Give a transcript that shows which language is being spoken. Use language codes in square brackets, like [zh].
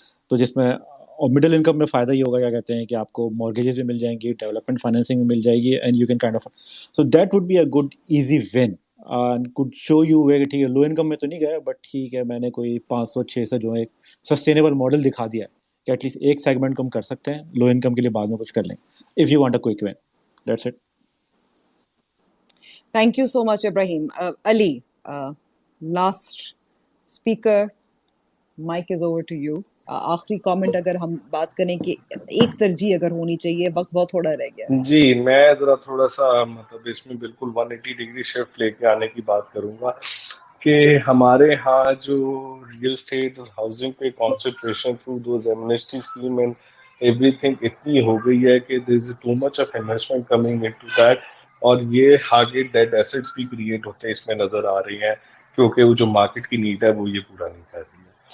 [ur] تو جس میں اور مڈل انکم میں فائدہ یہ ہوگا کیا کہتے ہیں کہ آپ کو مارگیجز بھی مل جائیں گی, ڈیولپمنٹ فائنینسنگ بھی مل جائے گی, [en] And you can kind of, so that would be a good easy one and could show you way. [ur] ٹھیک ہے لو انکم میں تو نہیں گیا بٹ ٹھیک ہے میں نے کوئی 500-600 جو ہے ایک سسٹینیبل ماڈل دکھا دیا ہے کہ ایٹ لیسٹ ایک سیگمنٹ کم کر سکتے ہیں, لو انکم کے لیے بعد میں کچھ کر لیں [en] If you want a quick one. That's it. Thank you so much, Ibrahim. Ali, last speaker, mic is over to you. [ur] آخری کامنٹ اگر ہم بات کریں کہ ایک ترجیح اگر ہونی چاہیے, وقت بہت تھوڑا رہ گیا ہے. جی میں ذرا تھوڑا سا مطلب اس میں بالکل 180 ڈگری شفٹ لے کے آنے کی بات کروں گا کہ ہمارے ہاں جو ریئل اسٹیٹ اور ہاؤسنگ پہ concentration [en] through those amnesty scheme and everything [ur] اتنی ہو گئی ہے کہ [en] there is too much of investment coming into that, [ur] اور یہ آگے ڈیڈ ایسٹس بھی کریٹ ہوتے ہیں اس میں نظر آ رہی ہیں کیونکہ وہ جو مارکیٹ کی نیڈ ہے وہ یہ پورا نہیں کر رہی ہے.